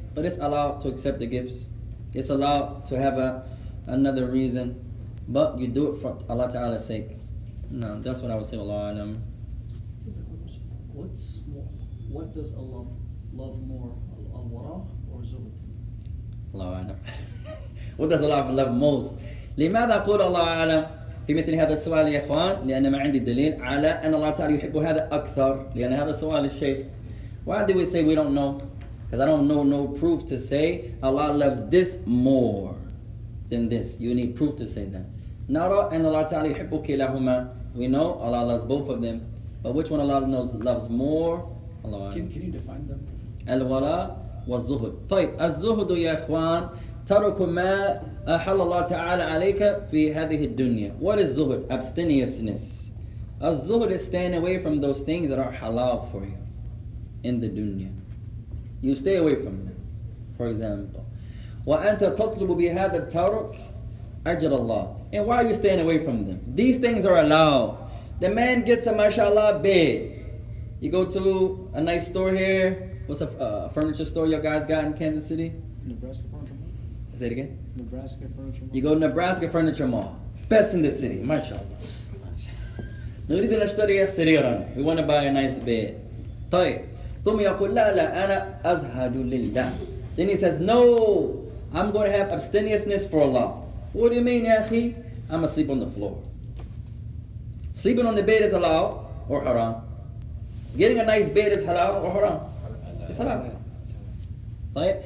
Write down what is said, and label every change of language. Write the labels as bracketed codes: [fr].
[en] But it's allowed to accept the gifts. It's allowed to have another reason, but you do it for Allah Ta'ala's sake. No, that's what I would say. [ar] Allah Alam. [en] What does Allah love more, al-wara or zuhd? [ar] Allah Alam. [en] What does Allah love most? [ar] لماذا أقول الله أعلم في مثل هذا السؤال يا إخوان؟ لأن ما عندي دليل على أن الله تعالى يحب هذا أكثر. لأن هذا سؤال الشيخ. [en] Why do we say we don't know? Because I don't know no proof to say Allah loves this more than this. You need proof to say that. [ar] نرى أن الله تعالى يحب كلاهما. [en] We know Allah loves both of them. But which one Allah loves more? Allah. Can you define them? [ar] الولاء والزهد. طيب الزهد يا إخوان ترك ما أحل الله تعالى عليك في هذه الدنيا. [en] What is zuhud? Abstemiousness. الزهد is staying away from those things that are halal for you in the dunya. You stay away from them. For example, [ar] وأنت تطلب بهذا الترك أجر الله. [en] And why are you staying away from them? These things are allowed. The man gets a mashallah bed. You go to a nice store here. What's a furniture store you guys got in Kansas City? Nebraska Furniture Mall. Say it again. Nebraska Furniture Mall. You go to Nebraska Furniture Mall. Best in the city, mashallah. [ar] نريد نشتري سريرا. [en] We want to buy a nice bed. [ar] طيب. ثم يقول لا لا أنا أزهد لله. [en] Then he says, no, I'm going to have abstemiousness for Allah. What do you mean, ya akhi? I'm going to sleep on the floor. Sleeping on the bed is allowed or haram? Getting a nice bed is halal or haram? It's halal. Right?